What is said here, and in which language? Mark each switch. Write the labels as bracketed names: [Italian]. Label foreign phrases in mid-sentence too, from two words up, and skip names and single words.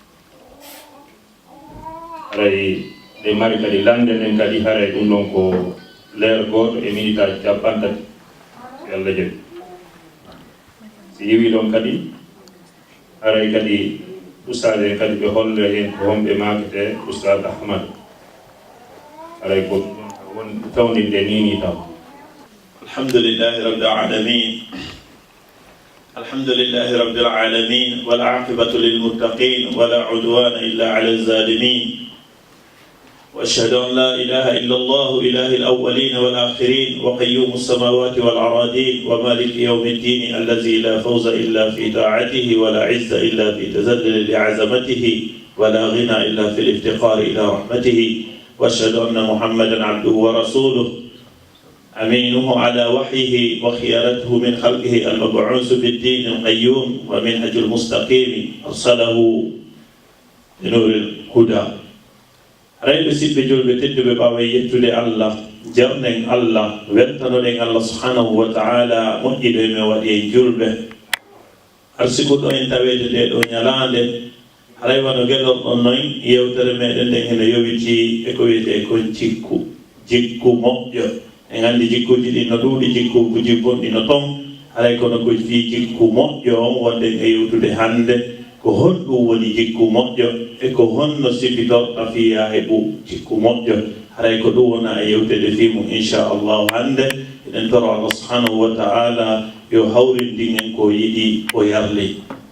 [Fula] aray ɗe mari kadi lande nden kadi haray ɗum ɗon ko leer goto e minitaji 30 si Allah jaɓi si yiwi ɗon kadi haray kadi ustad en kadi ɓe holle hen ko homɓe makete oustad Ahmad aray ko won tawninde nini taw [Arabic] الحمد لله رب العالمين الحمد لله رب العالمين والعاقبة للمتقين ولا عدوان إلا على الظالمين وأشهد أن لا إله إلا الله إله الأولين والآخرين وقيوم السماوات والأراضين ومالك يوم الدين الذي لا فوز إلا في طاعته ولا عز إلا في تذلل لعظمته ولا غنى إلا في الافتقار إلى رحمته وأشهد أن محمدا عبده ورسوله أمينه على وحيه وخيارته من خلقه المبعوث بالدين القيوم ومنهج المستقيم أرسله لنور الهدى [Fula] rayɓe siɓɓe julɓe tedduɓe ɓawa yettude Allah jarnen Allah weltanoɗen Allah [Arabic] سبحانه وتعالى [Fula] moƴƴiɗo e men waɗi en julɓe arsiku ɗo en tawede nde ɗo ñalande haray wano gueɗorɗon noon yewtere meɗen nden heno yowiti eko wiyete ko jikku moƴƴo en andi jikkuji ɗi no ɗuuɗi jikkuji bonɗi no toon haray kono ko fi jikku moƴƴo on wonɗen e yewtude hande ko honɗum woni jikku moƴƴo e ko honno sifitorɗa fiya heɓu jikku moƴƴo haray ko ɗum wona e yewtede fimum inchallahu hande eɗen toro Allah [Arabic] سبحانه وتعالى [Fula] yo hawrindin en ko yiɗi o yarli